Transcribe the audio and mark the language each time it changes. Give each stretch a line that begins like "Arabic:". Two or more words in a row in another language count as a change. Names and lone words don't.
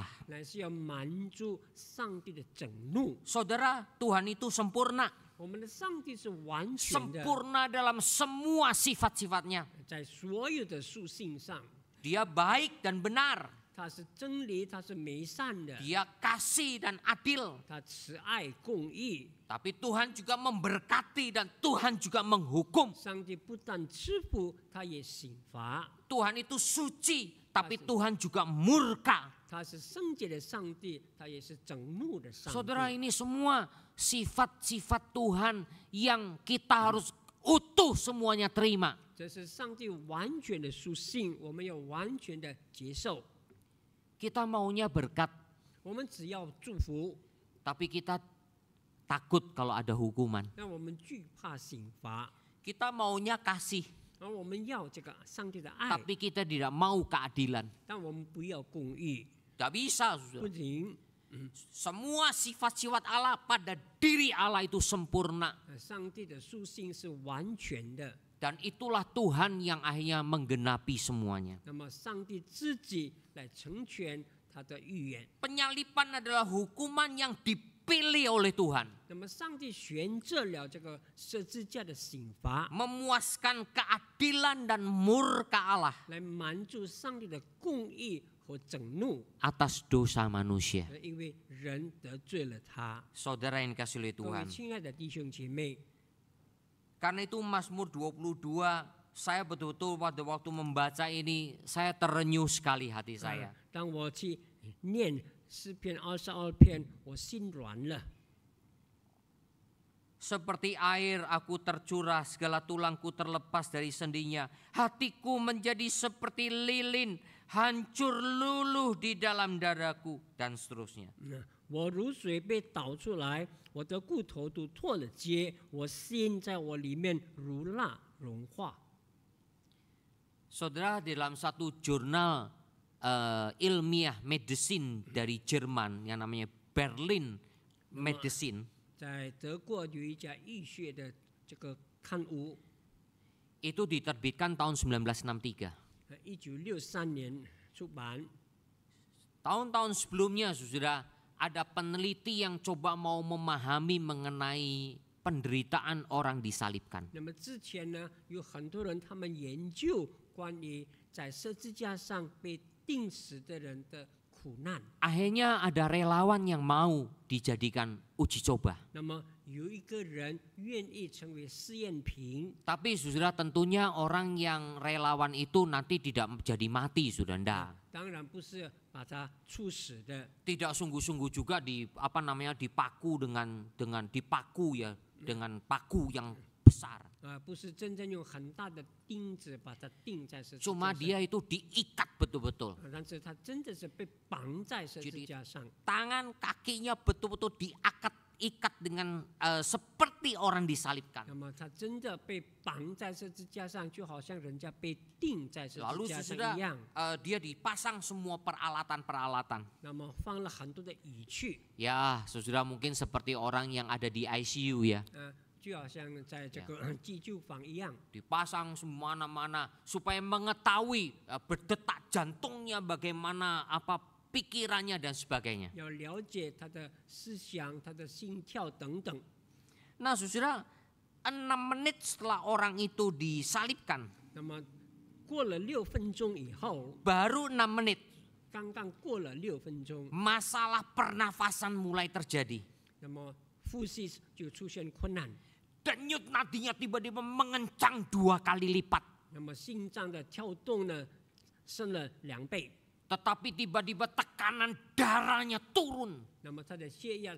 Chinese: 乃是要满足上帝的整怒。
Indonesian: Saudara, Tuhan itu sempurna.
Chinese: 我们的上帝是完全的，
Indonesian: Sempurna dalam semua sifat-sifatnya.
Chinese: 在所有的属性上，
Indonesian: Dia baik dan benar.
Chinese: 他是真理，他是美善的，
Indonesian: Dia kasih dan adil.
Chinese: 他慈爱公义。
Indonesian: Tapi Tuhan juga memberkati dan Tuhan juga menghukum.
Chinese: 上帝不但赐福，他也刑罚。
Indonesian: Tuhan itu suci, tapi Tuhan juga murka.
Chinese: 他是圣洁的上帝，他也是整怒的上帝。
Indonesian: Saudara, ini semua sifat-sifat Tuhan yang kita harus utuh semuanya terima.
Chinese: 这是上帝完全的属性，我们要完全的接受。
Indonesian: Kita maunya berkat,
Chinese: 我们只要祝福，
Indonesian: tapi kita takut kalau ada hukuman.
Chinese: 让我们惧怕刑罚，
Indonesian: Kita maunya kasih,
Chinese: 而我们要这个上帝的爱，
Indonesian: tapi kita tidak mau keadilan.
Chinese: 但我们不要公义，
Indonesian: Tidak bisa,
Chinese: 不
Indonesian: saudara.
Chinese: 行。
Indonesian: Semua sifat-sifat Allah pada diri Allah itu sempurna.
Chinese: 上帝的属性是完全的，
Indonesian: Dan itulah Tuhan yang akhirnya menggenapi semuanya.
Chinese: 那么上帝自己来成全他的预言。
Indonesian: Penyaliban adalah hukuman yang dipilih oleh Tuhan.
Chinese: 那么上帝选择了这个十字架的刑罚，
Indonesian: Memuaskan keadilan dan murka Allah
Chinese: 来满足上帝的公义和整怒，
Indonesian: atas dosa manusia.
Chinese: 因为人得罪了他。
Indonesian: Saudara yang dikasih oleh
Chinese: 各位
Indonesian: Tuhan.
Chinese: 亲爱的弟兄姐妹，
Indonesian: Karena itu Mazmur 22, saya betul-betul pada waktu membaca ini, saya terenyuh sekali hati saya.
Chinese: 当我去念诗篇22篇，我心软了。
Indonesian: Seperti air aku tercurah, segala tulangku terlepas dari sendinya. Hatiku menjadi seperti lilin, hancur luluh di dalam dadaku, dan seterusnya.
Chinese: 我如水被倒出来，我的骨头都脱了节，我心在我里面如蜡融化。
Indonesian: Saudara, dalam satu jurnal ilmiah medicine dari Jerman yang namanya Berlin Medicine,
Chinese: 在德国有一家医学的这个刊物，
Indonesian: itu diterbitkan tahun 1963.
Chinese: 1963 年出版。
Indonesian: Tahun-tahun sebelumnya, saudara, ada peneliti yang coba mau memahami mengenai penderitaan orang disalibkan.
Chinese: 那么之前呢，有很多人他们研究关于在十字架上被钉死的人的苦难。
Indonesian: Akhirnya ada relawan yang mau dijadikan uji coba.
Chinese: 那么有一个人愿意成为试验品，
Indonesian: Tapi saudara, tentunya orang yang relawan itu nanti tidak jadi mati, saudara. Nggak.
Chinese: 当然不是把他处死的，
Indonesian: Tidak sungguh-sungguh juga dipaku dengan dipaku ya, dengan paku yang besar.
Chinese: 不是真正用很大的钉子把它钉在十字架
Indonesian: Cuma
Chinese: 上，
Indonesian: dia itu diikat betul-betul.
Chinese: 但是他真的是被绑在十字架上，
Indonesian: Tangan kakinya betul-betul diikat dengan seperti orang disalibkan.
Chinese: 那么他真的被绑在十字架上，就好像人家被钉在十字
Indonesian: Lalu
Chinese: 架上
Indonesian: sudah
Chinese: 一样。
Indonesian: dia dipasang semua peralatan-peralatan.
Chinese: 那么放了很多的仪器，
Indonesian: Ya, saudara, mungkin seperti orang yang ada di ICU ya.
Chinese: 就好像在这个急救房一样，
Indonesian: Dipasang semana-mana supaya mengetahui berdetak jantungnya bagaimana, apa pikirannya dan sebagainya.
Chinese: 要了解他的思想、他的心跳等等。
Indonesian: Nah, saudara, 6 menit setelah orang itu disalibkan,
Chinese: 那么过了6分钟以后，
Indonesian: baru 6 menit
Chinese: 刚刚过了6分钟，
Indonesian: masalah pernafasan mulai terjadi.
Chinese: 那么呼吸就出现困难，
Indonesian: Denyut nadinya tiba-tiba mengencang 2 kali lipat.
Chinese: 那么心脏的跳动呢升了2倍，
Indonesian: Tetapi tiba-tiba tekanan darahnya turun.